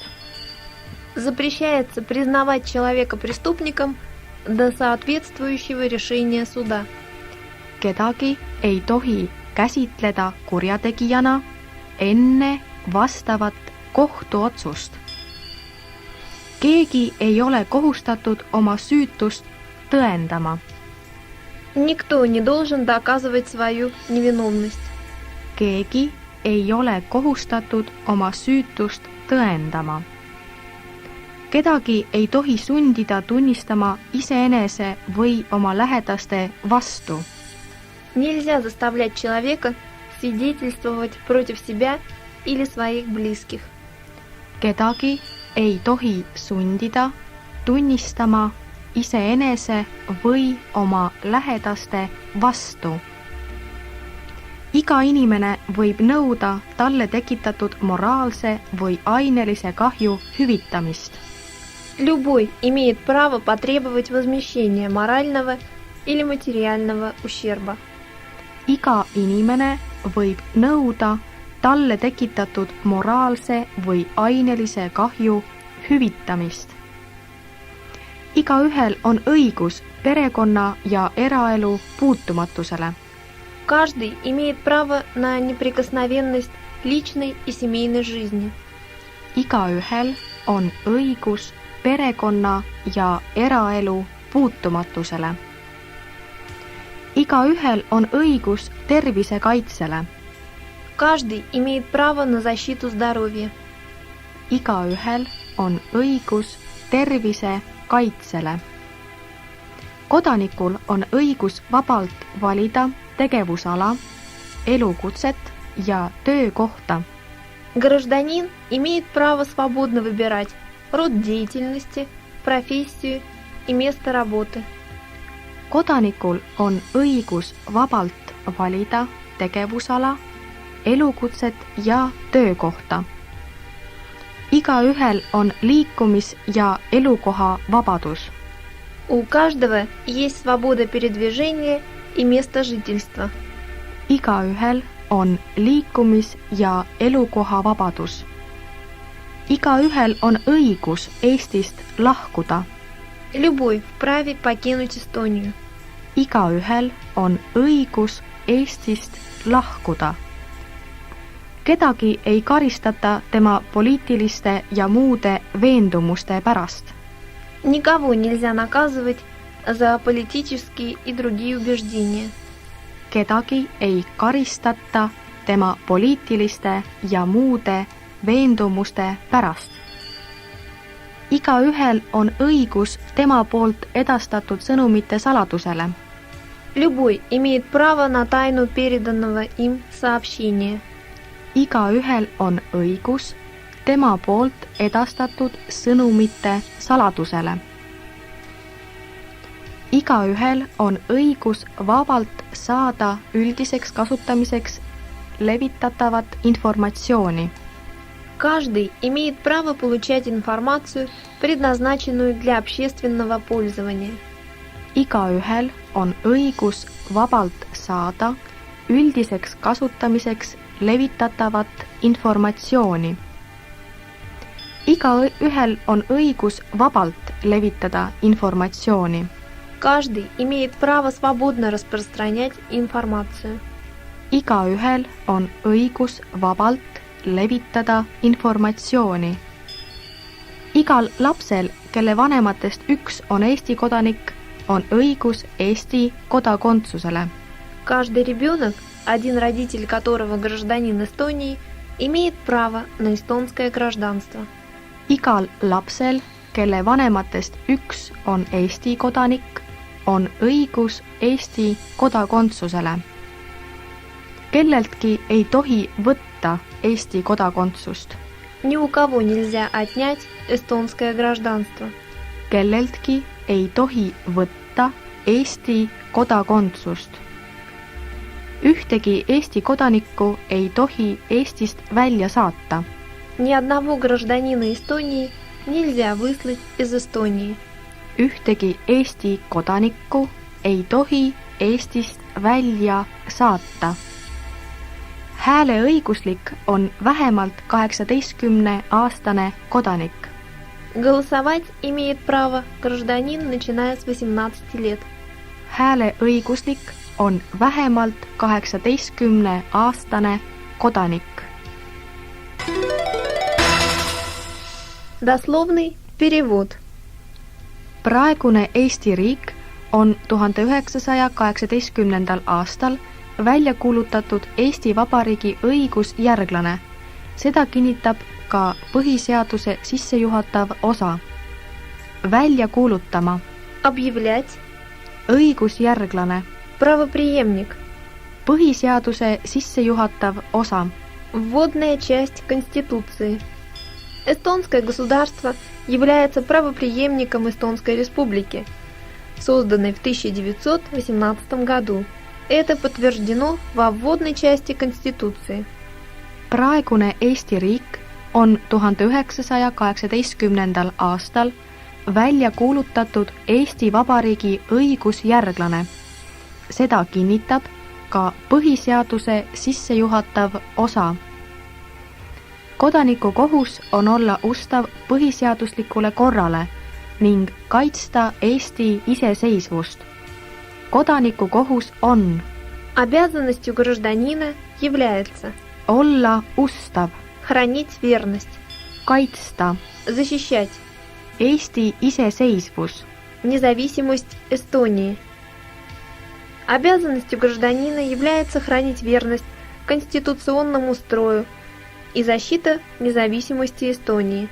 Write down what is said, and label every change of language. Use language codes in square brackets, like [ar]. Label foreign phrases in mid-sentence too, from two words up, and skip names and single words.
[ru] Запрещается признавать человека преступником до соответствующего решения суда. [et] Kedagi ei tohi käsitleda kurjategijana enne vastavat kohtuotsust. Keegi ei ole kohustatud oma süütust tõendama. [ru] Никто не должен доказывать свою невиновность. [et] Keegi ei ole kohustatud oma süütust tõendama. Kedagi ei tohi sundida tunnistama iseenese või oma lähedaste vastu. [ru] Нельзя заставлять человека свидетельствовать против себя или своих близких. [et] Kedagi ei tohi sundida tunnistama iseenese või oma lähedaste vastu. Iga inimene võib nõuda talle tekitatud moraalse või ainelise kahju hüvitamist. [ru] Любой имеет право потребовать возмещения морального или материального ущерба. [et] Iga inimene võib nõuda talle tekitatud moraalse või ainelise kahju hüvitamist. Igaühel on õigus perekonna ja eraelu puutumatusele. [ru] Каждый имеет право на неприкосновенность личной и семейной жизни. [et] Igaühel on õigus perekonna ja eraelu puutumatusele. Igaühel on õigus tervise kaitsele. [ru] Каждый имеет право на защиту здоровья. [et] Igaühel on õigus tervise kaitsele. Kodanikul on õigus vabalt valida tegevusala, elukutset ja töökohta. [ru] Гражданин имеет право свободно выбирать род деятельности, профессию и место работы. [et] Kodanikul on õigus vabalt valida tegevusala, elukutset ja töökohta. Igaühel on liikumis- ja elukoha vabadus. [ru] У каждого есть свобода передвижения и место жительства. [et] Igaühel on liikumis- ja elukoha vabadus. Igaühel on õigus Eestist lahkuda. [ru] Любой вправе покинуть Эстонию. [et] Igaühel on õigus Eestist lahkuda. Kedagi ei karistata tema poliitiliste ja muude veendumuste pärast. [ru] Никого нельзя наказывать за политические и другие убеждения. [et] Kedagi ei karistata tema poliitiliste ja muude veendumuste pärast. Igaühel on õigus tema poolt edastatud sõnumite saladusele. [ru] Любой имеет право на тайну переданного им сообщения. [et] Igaühel on õigus tema poolt edastatud sõnumite saladusele. Igaühel on õigus vabalt saada üldiseks kasutamiseks levitatavat informatsiooni. [ru] Каждый имеет право получать информацию, предназначенную для общественного пользования. [et] Igaühel on õigus vabalt saada üldiseks kasutamiseks levitatavat informatsiooni. Igaühel on õigus vabalt levitada informatsiooni. [ru] Каждый имеет право свободно распространять информацию. [et] Igaühel on õigus vabalt levitada informatsiooni. Igal lapsel, kelle vanematest üks on Eesti kodanik, on õigus Eesti kodakondsusele. [ru] Каждый ребенок, один родитель которого гражданин Эстонии, имеет право на эстонское гражданство. [et] Igal lapsel, kelle vanematest üks on Eesti kodanik, on õigus Eesti kodakondsusele. Kelleltki ei tohi võtta Eesti kodakondsust. [ru] Ни у кого нельзя отнять эстонское гражданство. [et] Kelleltki ei tohi võtta Eesti kodakondsust. Ühtegi Eesti kodanikku ei tohi Eestist välja saata. [ru] Ни одного гражданина Эстонии нельзя выслать из Эстонии. [et] Ühtegi Eesti kodanikku ei tohi Eestist välja saata. Hääleõiguslik on vähemalt 18-aastane kodanik. [ru] Голосовать имеет право гражданин, начиная с 18 лет. [et] Hääleõiguslik on vähemalt 18-aastane kodanik. [ru] Дословный перевод. [et] Praegune Eesti riik on 1918. aastal välja kuulutatud Eesti Vabariigi õigusjärglane. Seda kinnitab ka põhiseaduse sissejuhatav osa. Välja kuulutama. [ru] Объявлять. [et] Õigusjärglane. [ru] Правопреемник. [et] Põhiseaduse sissejuhatav osa. [ru] Вводная часть Конституции. Эстонское государство является правопреемником Эстонской республики, созданной в 1918 году. Это подтверждено во вводной части Конституции. [et] Praegune Eesti riik on 1918. aastal välja kuulutatud Eesti Vabariigi õigusjärglane. Seda kinnitab ka põhiseaduse sissejuhatav osa. Kodaniku kohus on olla ustav põhiseaduslikule korrale ning kaitsta Eesti iseseisvust. Kodaniku kohus on [ru] Обязанностью гражданина является [et] olla ustav, [ru] хранить верность, [et] kaitsta [ru] защищать [et] Eesti iseseisvus, [ru] независимость Эстонии. Обязанностью гражданина является хранить верность конституционному строю и защита независимости Эстонии.